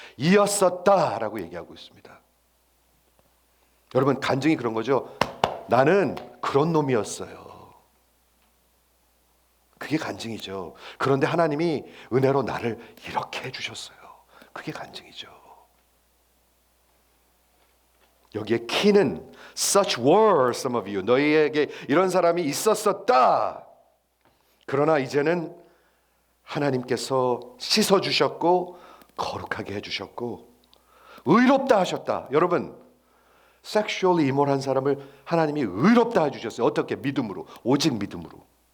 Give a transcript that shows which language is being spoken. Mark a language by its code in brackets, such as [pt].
[ko] 이었었다라고 얘기하고 있습니다. 여러분, 간증이 그런 거죠. 나는 그런 놈이었어요. 그게 간증이죠. 그런데 하나님이 은혜로 나를 이렇게 해주셨어요. 그게 간증이죠. 여기에 키는 [en] such were some of you. [ko] 너희에게 이런 사람이 있었었다. 그러나 이제는 하나님께서 씻어주셨고 거룩하게 해주셨고 의롭다 하셨다. 여러분, 섹슈얼리 이몰한 사람을 하나님이 의롭다 해주셨어요. 어떻게? 믿음으로. 오직 믿음으로.